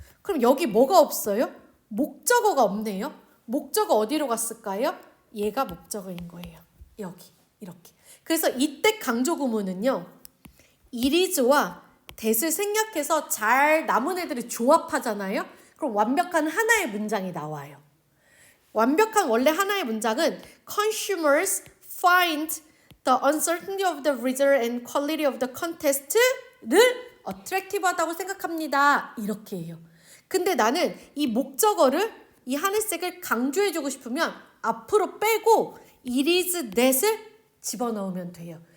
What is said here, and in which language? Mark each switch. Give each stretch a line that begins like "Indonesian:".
Korean: 그럼 여기 뭐가 없어요? 목적어가 없네요. 목적어 어디로 갔을까요? 얘가 목적어인 거예요. 여기 이렇게. 그래서 이때 강조 구문은요. it is와 that을 생략해서 잘 남은 애들을 조합하잖아요. 그럼 완벽한 하나의 문장이 나와요.
English: 완벽한 원래 하나의 문장은 consumers find the uncertainty of the result and quality of the contest를 attractive하다고
Korean: 생각합니다. 이렇게 해요. 근데 나는 이 목적어를 이 하늘색을 강조해주고 싶으면 앞으로 빼고 it is that을 집어넣으면 돼요.